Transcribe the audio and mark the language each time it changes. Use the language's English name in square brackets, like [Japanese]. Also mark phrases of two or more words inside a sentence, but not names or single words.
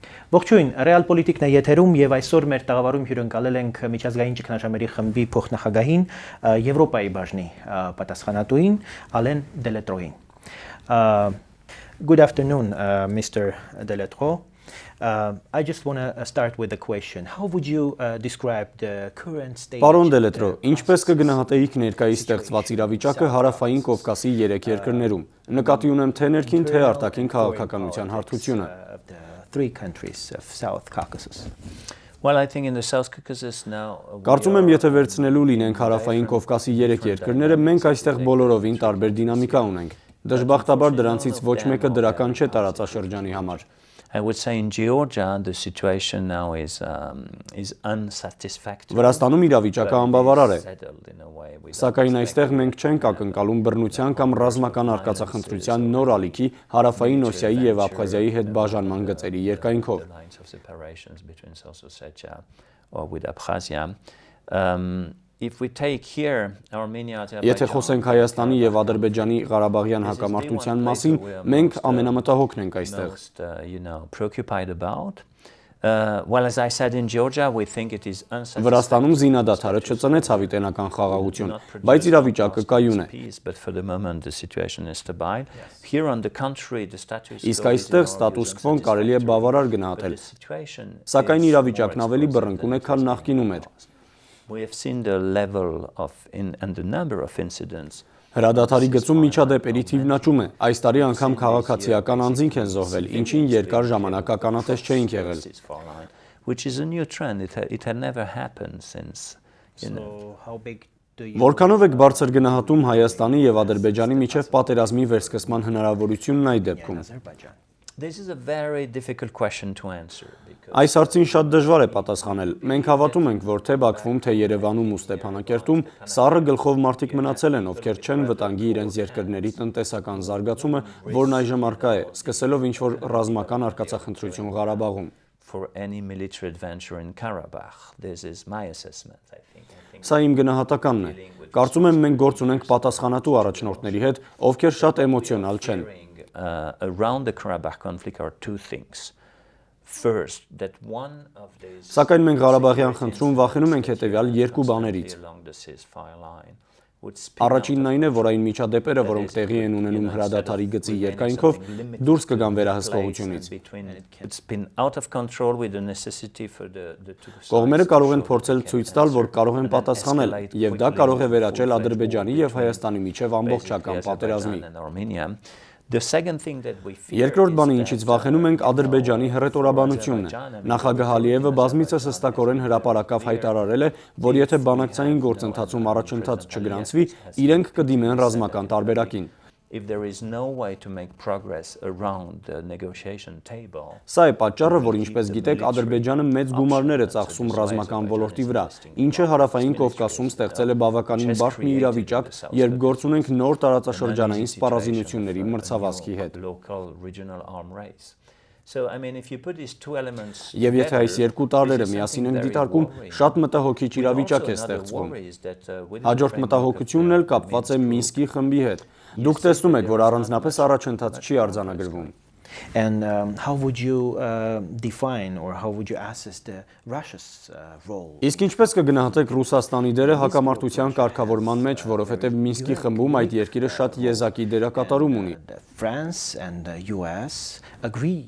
[Armenian] Ողջույն, Realpolitikն է եթերում եւ այսօր մեր տաղավարում հյուրընկալել ենք Միջազգային ճգնաժամերի խմբի փոխնախագահին, Եվրոպայի բաժնի պատասխանատուին, Ալեն Դելետրոին. [English] Good afternoon, Mr. Deletro. I just want to start with a question. How would you describe the current state? [Armenian] Պարո Դելետրո, ինչպես կգնահատեիք ներկայիս ստեղծված իրավիճակը Հարավային Կովկասի երեք երկրներում։ Նկատի ունեմ թե ներքին, թե արտաքին քաղաքականության հարթությունը։ [English] Three countries of South Caucasus. Well, I think in the South Caucasus now. [Armenian] Կարծում եմ, եթե վերցնելու լինենք Հարավային Կովկասի երեք երկրները, մենք այստեղ բոլորովին տարբեր դինամիկա ունենք։ Դժբախտաբար դրանցից ոչ մեկը դրական չէ տարածաշրջանի համար։ [English] I would say in Georgia the situation now is unsatisfactory. [Armenian] Վրաստանում իրավիճակը անբավարար է։ Սակայն այստեղ մենք չենք ակնկալում բռնության կամ ռազմական արկածախնդրության նոր ալիքի Հարավային Օսիայի եւ Աբխազիայի հետ բաժանման գծերի երկայնքով։ Եթե խոսենք Հայաստանի եւ Ադրբեջանի Ղարաբաղյան հակամարտության մասին, մենք ամենամտահոգն ենք այստեղ։ [English] Well, as I said in Georgia, we think it is unsatisfactory. [Armenian] Վրաստանում զինադադարը չծնեց հավիտենական խաղաղություն, բայց իրավիճակը կայուն է։ [English] But for the moment the situation is stable. Here on the contrary, the status [Armenian] Իսկ այստեղ ստատուս քվոն կարելի է բավարար գնահատել։ Սակայն իրավիճակն ավելի բռնկուն է, քան նախկինում էր։ [English] We have seen the level of and the number of incidents. [Armenian] Հրադադարի գծում միջադեպերի թիվն աճում է։ Այս տարի անգամ քաղաքացիական անձինք են զոհվել, ինչին երկար ժամանակ ականատես չէինք եղել։ [English] Which is a new trend. It had never happened since. [Armenian] Որքանով եք բարձր գնահատում Հայաստանի եւ Ադրբեջանի միջև պատերազմի վերսկսման հնարավորությունն այդ դեպքում։ [English] This is a very difficult question to answer. [Armenian] Այս հարցին շատ դժվար է պատասխանել։ Մենք հավատում ենք, որ թե Բաքվում, թե Երևանում ու Ստեփանակերտում սառը գլխով մարդիկ մնացել են, ովքեր չեն վտանգի իրենց երկրների տնտեսական զարգացումը, որն այժմ առկա է, սկսելով ինչ-որ ռազմական արկածախնդրություն Ղարաբաղում։ [English] For any military adventure in Karabakh, this is my assessment, I think. [Armenian] Սա իմ գնահատականն է։ Կարծում եմ մենք գործ ունենք պատասխանատու առաջնորդների հետ, ովքեր շատ էմոցիոնալ չեն։ [English] Around the Karabakh conflict are two things. First, that one of these. [Armenian] Սակայն մենք Ղարաբաղյան խնդրում վախենում ենք հետևյալ երկու բաներից։ Առաջինն այն է, որ այն միջադեպերը, որոնք տեղի են ունենում հրադադարի գծի երկայնքով, դուրս կգան վերահսկողությունից։ Կողմերը կարող են փորձել ցույց տալ, որ կարող են պատասխանել, եւ դա կարող է վերաճել Ադրբեջանի եւ Հայաստանի միջև ամբողջական պատերազմի։ Երկրորդ բանը, ինչից վախենում ենք, Ադրբեջանի հռետորաբանությունն է։ Նախագահ Ալիևը բազմիցս հստակորեն հրապարակավ հայտարարել է, որ եթե բանակցային գործընթացում առաջընթաց չգրանցվի, իրենք կդիմեն ռազմական տարբերակին։ [English] If there is no way to make progress around the negotiation table. [Armenian] Սա է պատճառը, որ ինչպես գիտեք, Ադրբեջանը մեծ գումարներ է ծախսում ռազմական ոլորտի վրա, ինչը Հարավային Կովկասում ստեղծել է բավականին բարդ մի իրավիճակ, երբ գործ ունենք նոր տարածաշրջանային սպառազինությունների մրցավազքի հետ։ [English] So I mean if you put these two elements. [Armenian] Եվ եթե այս երկու տարրերը միասին են դիտարկում, շատ մտահոգիչ իրավիճակ է ստեղծվում։ Հաջորդ մտահոգությունն էլ կապված է Մինսկի խմբի հետ։ Դուք տեսնում եք, որ առանձնապես առաջընթաց չի արձանագրվում։ [English] And how would you define or how would you assess the Russia's role? [Armenian] Իսկ ինչպես կգնահատեք Ռուսաստանի դերը հակամարտության կարգավորման մեջ, որովհետև Մինսկի խմբում այդ երկիրը շատ եզակի դերակատարում ունի։ [English] France and the US agree.